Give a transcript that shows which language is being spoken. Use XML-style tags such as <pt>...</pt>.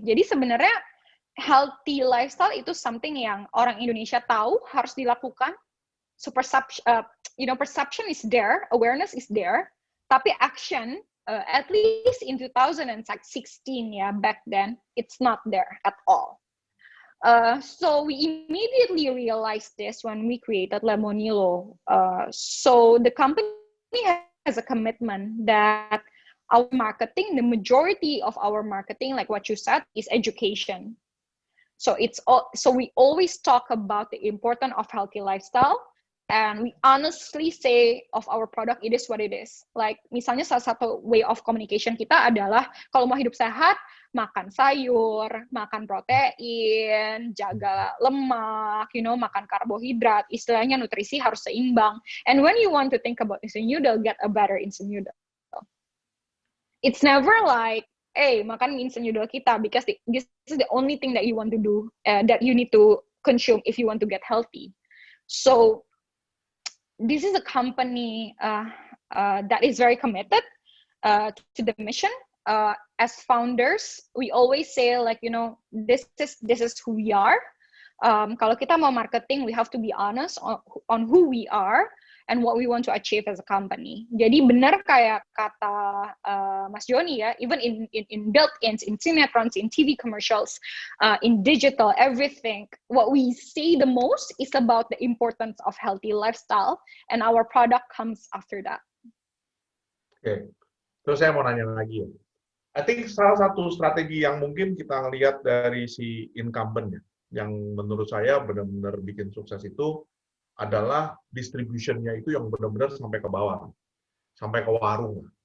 <id>Jadi sebenarnya healthy lifestyle itu something yang orang Indonesia tahu harus dilakukan.</id> <en>So perception is there, awareness is there,</en> <id>tapi</id> <en>action, at least in 2016 ya back then, it's not there at all. So we immediately realized this when we created Lemonilo. So the company has a commitment that our marketing, the majority of our marketing, like what you said, is education. So so we always talk about the importance of healthy lifestyle, and we honestly say of our product, it is what it is.</en> <id>Like misalnya salah satu</id> <en>way of communication</en> <id>kita adalah kalau mau hidup sehat, makan sayur, makan protein, jaga lemak,</id> <en>you know,</en> <id>makan karbohidrat. Istilahnya nutrisi harus seimbang.</id> <en>And when you want to think about instant noodle, get a better instant noodle. It's never like</en> <id>makan mie</id> <en>instant noodle</en> <id>kita</id> <en>because this is the only thing that you want to do, that you need to consume if you want to get healthy. So this is a company that is very committed to the mission. As founders, we always say like, this is who we are.</en> <id>Kalau kita mau</id> <en>marketing, we have to be honest on who we are and what we want to achieve as a company.</en> <id>Jadi benar kayak kata Mas Joni ya,</id> <en>even in built-ins, in cinetrons, in TV commercials, in digital, everything, what we say the most is about the importance of healthy lifestyle, and our product comes after that.</en> <id>Oke, terus saya mau nanya lagi ya.</id> <en>I think</en> <id>salah satu strategi yang mungkin kita lihat dari si incumbent ya, yang menurut saya benar-benar bikin sukses itu adalah distribution-nya itu yang benar-benar sampai ke bawah, sampai ke warung.</id>